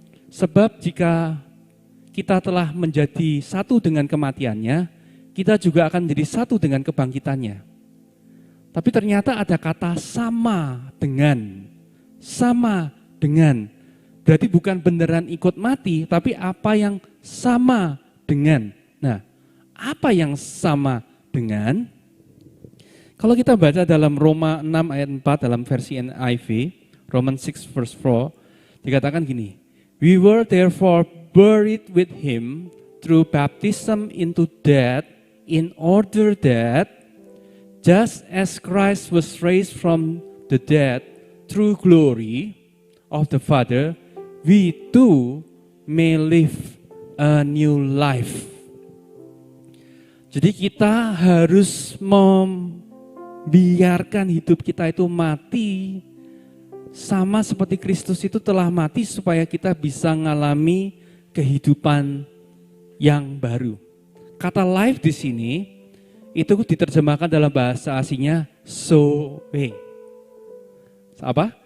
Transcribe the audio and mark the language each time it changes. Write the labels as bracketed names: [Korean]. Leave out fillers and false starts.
[Indonesian] Sebab jika kita telah menjadi satu dengan kematiannya, kita juga akan menjadi satu dengan kebangkitannya. Tapi ternyata ada kata sama dengan. Sama dengan. Berarti bukan beneran ikut mati, tapi apa yang sama dengan. Nah, apa yang sama dengan? Kalau kita baca dalam Roma 6 ayat 4 dalam versi NIV, [English] Romans 6 verse 4, [Indonesian] dikatakan gini, [English] we were therefore buried with him through baptism into death, in order that, just as Christ was raised from the dead through glory of the Father, we too may live a new life. [Indonesian] Jadi kita harus membiarkan hidup kita itu mati, sama seperti Kristus itu telah mati supaya kita bisa mengalami kehidupan yang baru. Kata life di sini itu diterjemahkan dalam bahasa aslinya zoe. Apa?